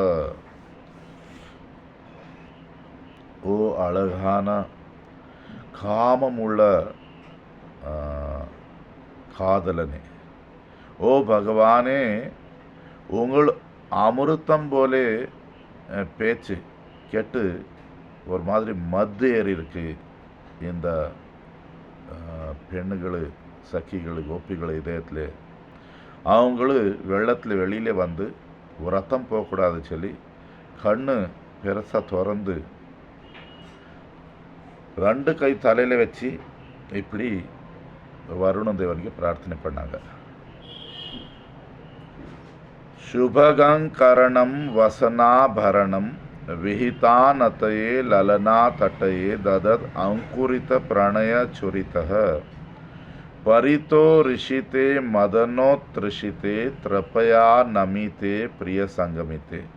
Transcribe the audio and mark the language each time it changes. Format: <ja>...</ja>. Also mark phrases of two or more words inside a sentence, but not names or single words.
<ta>ஓ அழகான காமமுள்ள காதலனே, ஓ பகவானே, உங்கள் அமிர்தம் போலே பேச்சு கேட்டு ஒரு மாதிரி மத்து ஏறி இருக்கு இந்த பெண்கள், சக்கிகள், கோபிகள் இதயத்தில். அவங்களு வெள்ளத்தில் வெளியிலே ரத்தம் போகக்கூடாது சொல்லி கண்ணு பெருசாக திறந்து ரெண்டு கை தலையில் வச்சு இப்படி வருண தேவனுக்கு பிரார்த்தனை பண்ணாங்க.</ta> <sa>शुभगंकरणं वसनाभरणं विहितानतये ललना तटये ददत् अंकुरित प्रणय चुरितः परितो ऋषिते मदनोत्तृषिते त्रपया नमिते प्रिय संगमिते</sa>